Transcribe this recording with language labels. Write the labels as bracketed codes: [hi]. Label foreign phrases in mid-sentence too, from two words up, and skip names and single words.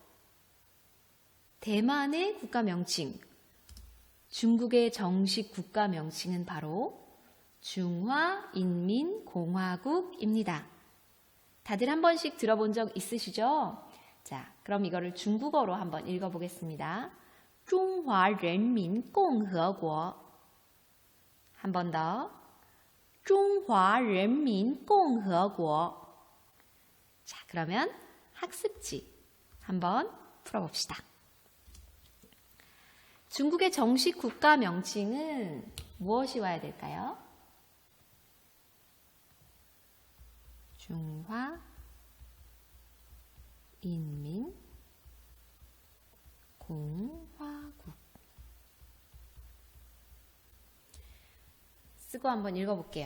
[ko] 대만의 국가 명칭. 중국의 정식 국가 명칭은 바로 중화인민공화국입니다. 다들 한 번씩 들어본 적 있으시죠? 자, 그럼 이거를 중국어로 한번 읽어보겠습니다. 中华人民共和国 한 번 더. 中华人民共和国 자, 그러면 학습지 한번 풀어봅시다. 중국의 정식 국가 명칭은 무엇이 와야 될까요? 중화인민공화국 쓰고 한번 읽어볼게요.